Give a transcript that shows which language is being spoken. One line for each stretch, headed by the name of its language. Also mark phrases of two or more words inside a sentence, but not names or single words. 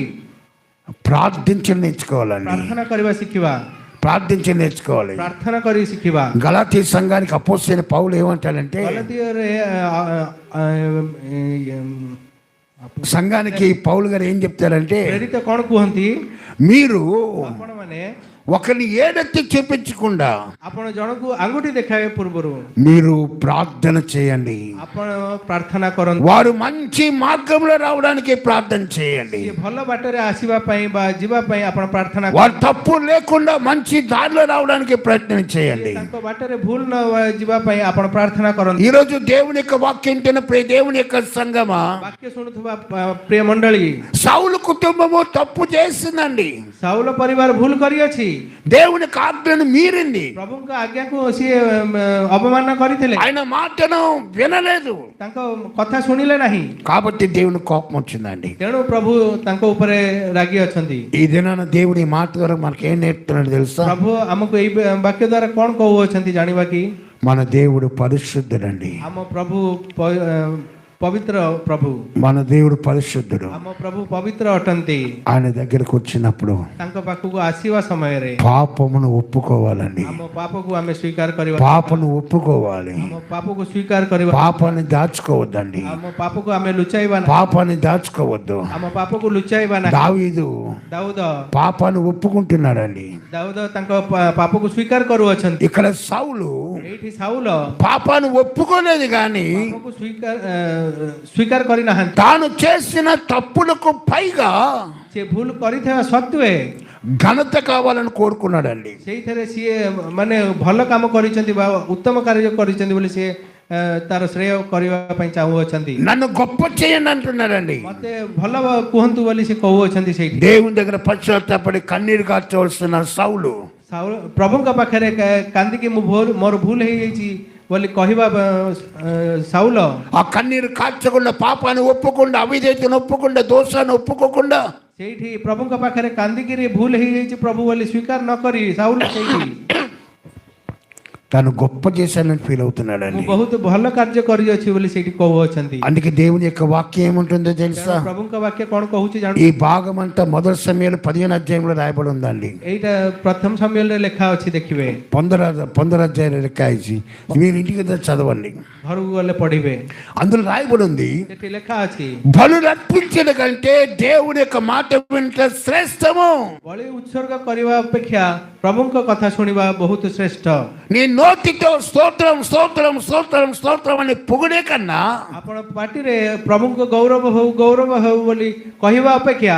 Telugu: ప్రార్థించడం నేర్చుకోవాలండి.
Odia: ପ୍ରାର୍ଥନା କରିବା ଶିଖିବା,
Telugu: ప్రార్థించడం నేర్చుకోవాలి.
Odia: ପ୍ରାର୍ଥନା କରି ଶିଖିବା।
Telugu: గలాతీ సంఘానికి అపోస్తలుడైన పౌలు ఏమంటాడంటే,
Odia: ଗଲାତୀୟରେ
Telugu: సంఘానికి పౌలు గారు ఏం చెప్తారంటే,
Odia: ପ୍ରେରିତ କ'ଣ କୁହନ୍ତି?
Telugu: మీరు
Odia: ଆପଣମାନେ
Telugu: ఒకరిని ఏడెత్తి చూపించకుండా
Odia: ଆପଣ ଜଣକୁ ଆଙ୍ଗୁଠି ଦେଖାଇବା ପୂର୍ବରୁ
Telugu: మీరు ప్రార్థన చేయండి.
Odia: ଆପଣ ପ୍ରାର୍ଥନା କରନ୍ତୁ।
Telugu: వారు మంచి మార్గంలో రావడానికి ప్రార్థన చేయండి.
Odia: ସିଏ ଭଲ ବାଟରେ ଆସିବା ପାଇଁ ବା ଯିବା ପାଇଁ ଆପଣ ପ୍ରାର୍ଥନା
Telugu: వారు తప్పు లేకుండా మంచి దారిలో రావడానికి ప్రయత్నం చేయండి.
Odia: ତାଙ୍କ ବାଟରେ ଭୁଲ ନ ଯିବା ପାଇଁ ଆପଣ ପ୍ରାର୍ଥନା କରନ୍ତୁ।
Telugu: ఈ రోజు దేవుని యొక్క వాక్యం వింటున్న ప్రియ దేవుని యొక్క సంగమా,
Odia: ବାକ୍ୟ ଶୁଣୁଥିବା ପ୍ରିୟ ମଣ୍ଡଳୀ,
Telugu: సౌలు కుటుంబము తప్పు చేసిందండి.
Odia: ସାଉଲ ପରିବାର ଭୁଲ କରିଅଛି,
Telugu: దేవుని ఆజ్ఞను మీరింది.
Odia: ପ୍ରଭୁଙ୍କ ଆଜ୍ଞାକୁ ସିଏ ଅବମାନନା କରିଥିଲେ,
Telugu: ఆయన మాటను వినలేదు.
Odia: ତାଙ୍କ କଥା ଶୁଣିଲେ ନାହିଁ,
Telugu: కాబట్టి దేవుని కోపం వచ్చిందండి.
Odia: ତେଣୁ ପ୍ରଭୁ ତାଙ୍କ ଉପରେ ରାଗି ଅଛନ୍ତି।
Telugu: ఈ దినాన దేవుని మాట ద్వారా మనకి ఏం నేర్పుతున్నాడు తెలుసా?
Odia: ପ୍ରଭୁ ଆମକୁ ଏଇ ବାକ୍ୟ ଦ୍ୱାରା କ'ଣ କହୁଅଛନ୍ତି ଜାଣିବା କି?
Telugu: మన దేవుడు పరిశుద్ధుడండి.
Odia: ଆମ ପ୍ରଭୁ ପବିତ୍ର ପ୍ରଭୁ,
Telugu: మన దేవుడు పరిశుద్ధుడు.
Odia: ଆମ ପ୍ରଭୁ ପବିତ୍ର ଅଟନ୍ତି।
Telugu: ఆయన దగ్గరకు వచ్చినప్పుడు
Odia: ତାଙ୍କ ପାଖକୁ ଆସିବା ସମୟରେ
Telugu: పాపమును ఒప్పుకోవాలండి.
Odia: ଆମ ପାପକୁ ଆମେ ସ୍ୱୀକାର କରିବା,
Telugu: పాపను ఒప్పుకోవాలి.
Odia: ଆମ ପାପକୁ ସ୍ୱୀକାର କରିବା,
Telugu: పాపాన్ని దాచుకోవద్దండి.
Odia: ଆମ ପାପକୁ ଆମେ ଲୁଚାଇବା ନାହିଁ,
Telugu: పాపాన్ని దాచుకోవద్దు.
Odia: ଆମ ପାପକୁ ଲୁଚାଇବା ନାହିଁ।
Telugu: దావీదు
Odia: ଦାଉଦ
Telugu: పాపాన్ని ఒప్పుకుంటున్నాడండి.
Odia: ଦାଉଦ ତାଙ୍କ ପାପକୁ ସ୍ୱୀକାର କରୁଅଛନ୍ତି।
Telugu: ఇక్కడ సౌలు
Odia: ଏଇଠି ସାଉଲ
Telugu: పాపాన్ని ఒప్పుకోలేదు కానీ
Odia: ପାପକୁ ସ୍ୱୀକାର କରିନାହାନ୍ତି।
Telugu: తాను చేసిన తప్పులకు పైగా
Odia: ସେ ଭୁଲ କରିଥିବା ସତ୍ତ୍ୱେ
Telugu: ఘనత కావాలని కోరుకున్నాడండి.
Odia: ସେଇଥିରେ ସିଏ ମାନେ ଭଲ କାମ କରିଛନ୍ତି ବା ଉତ୍ତମ କାର୍ଯ୍ୟ କରିଛନ୍ତି ବୋଲି ସିଏ ତାର ଶ୍ରେୟ କରିବା ପାଇଁ ଚାହୁଁଅଛନ୍ତି।
Telugu: నన్ను గొప్ప చేయండి అంటున్నాడండి.
Odia: ମତେ ଭଲ କୁହନ୍ତୁ ବୋଲି ସେ କହୁଅଛନ୍ତି। ସେଇଠି
Telugu: దేవుని దగ్గర పశ్చాత్తాపడి కన్నీరు కార్చవలసిన సౌలు
Odia: ସାଉଲ ପ୍ରଭୁଙ୍କ ପାଖରେ କାନ୍ଦିକି ମୋର ଭୁଲ ହେଇଯାଇଛି ବୋଲି କହିବା ସାଉଲ
Telugu: ఆ కన్నీరు కార్చకుండా, పాపాన్ని ఒప్పుకుండా, అవిధేయతను ఒప్పుకుండా, దోషాన్ని ఒప్పుకోకుండా
Odia: ସେଇଠି ପ୍ରଭୁଙ୍କ ପାଖରେ କାନ୍ଦିକିରି ଭୁଲ ହେଇଯାଇଛି ପ୍ରଭୁ ବୋଲି ସ୍ୱୀକାର ନ କରି ସାଉଲ ସେଇଠି
Telugu: తను గొప్ప చేశానని ఫీల్ అవుతున్నాడండి.
Odia: ମୁଁ ବହୁତ ଭଲ କାର୍ଯ୍ୟ କରିଅଛି ବୋଲି ସେଇଠି କହୁଅଛନ୍ତି।
Telugu: అందుకే దేవుని యొక్క వాక్యం ఏముంటుందో తెలుసా?
Odia: ପ୍ରଭୁଙ୍କ ବାକ୍ୟ କ'ଣ କହୁଛି ଜାଣୁ?
Telugu: ఈ భాగం అంతా మొదటి సమయంలో 15 అధ్యాయంలో రాయబడి ఉందండి.
Odia: ଏଇଟା ପ୍ରଥମ ସମ୍ମିଳନୀରେ ଲେଖା ଅଛି, ଦେଖିବେ।
Telugu: 15 అధ్యాయంలో లెక్క ఇచ్చి మీరు ఇంటికి చదవండి.
Odia: ଘରକୁ ଗଲେ ପଢିବେ,
Telugu: అందులో రాయబడి ఉంది,
Odia: ସେଠି ଲେଖା ଅଛି,
Telugu: బలులు అర్పించడం కంటే దేవుని యొక్క మాట వినట శ్రేష్టము.
Odia: ବଳି ଉତ୍ସର୍ଗ କରିବା ଅପେକ୍ଷା ପ୍ରଭୁଙ୍କ କଥା ଶୁଣିବା ବହୁତ ଶ୍ରେଷ୍ଠ।
Telugu: నీ నోటితో స్తోత్రం స్తోత్రం స్తోత్రం స్తోత్రం అని పొగిడే కన్నా
Odia: ଆପଣ ପାଟିରେ ପ୍ରଭୁଙ୍କ ଗୌରବ ହଉ ବୋଲି କହିବା ଅପେକ୍ଷା